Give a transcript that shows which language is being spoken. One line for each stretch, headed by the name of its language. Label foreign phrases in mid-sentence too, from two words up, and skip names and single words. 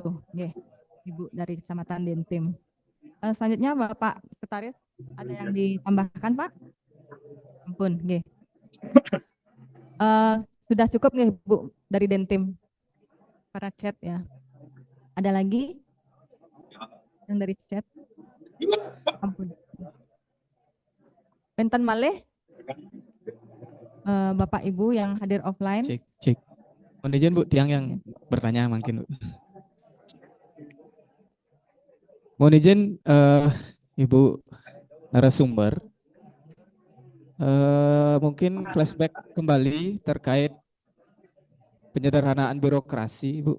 Indonesian: Oke, Ibu dari Kecamatan Dentim. Selanjutnya Bapak Sekretaris, ada yang ditambahkan Pak? Ampun, oke. Sudah cukup nih Bu dari Dentim. para chat ya. Ada lagi yang dari chat?
Balinese: Ampun. Benten malih
Indonesian: Bapak Ibu yang hadir offline. Cek. Mohon izin Bu, tiang yang bertanya mungkin Bu. Mohon izin Ibu narasumber, mungkin flashback kembali terkait penyederhanaan birokrasi, Bu.